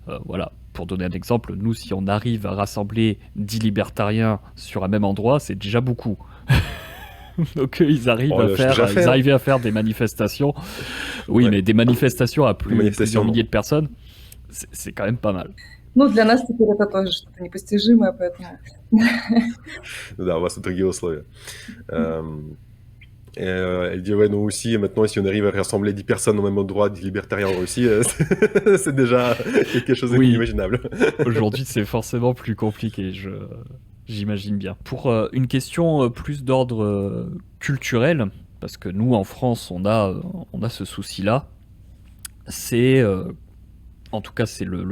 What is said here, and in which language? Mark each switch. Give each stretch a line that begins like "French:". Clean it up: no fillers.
French: Voilà, pour donner un exemple, nous, si on arrive à rassembler 10 libertariens sur un même endroit, c'est déjà beaucoup. Donc ils arrivent ils arrivaient à faire des manifestations. Oui, mais des manifestations à plusieurs milliers de personnes, c'est quand même pas mal.
Russian: Ну, для нас теперь это тоже что-то непостижимое, поэтому... Да, у вас тут другие условия.
French: Elle dit, ouais, nous aussi, maintenant, si on arrive à rassembler 10 personnes au même endroit, 10 libertariens en Russie, c'est déjà quelque chose d'inimaginable. Aujourd'hui, c'est forcément plus compliqué, j'imagine bien. Pour une question plus d'ordre culturel, parce que nous, en France, on a ce souci-là, c'est, en tout cas, c'est